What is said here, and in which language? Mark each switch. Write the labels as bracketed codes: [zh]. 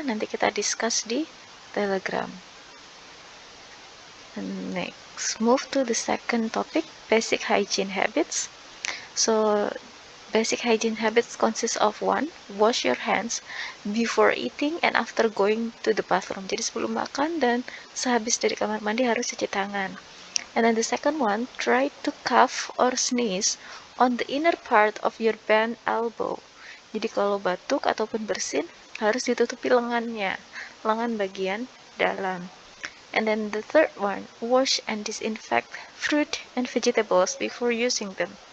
[id] Nanti kita discuss di Telegram. [en] And next, move to the second topic, basic hygiene habits. So, basic hygiene habits consist of 1. Wash your hands before eating and after going to the bathroom. [id] Jadi sebelum makan dan sehabis dari kamar mandi harus cuci tangan. [en] And then the second one, try to cough or sneeze on the inner part of your bent elbow. [id] Jadi kalau batuk ataupun bersin harus ditutupi lengan bagian dalam. [en] And then the third one, wash and disinfect fruit and vegetables before using them.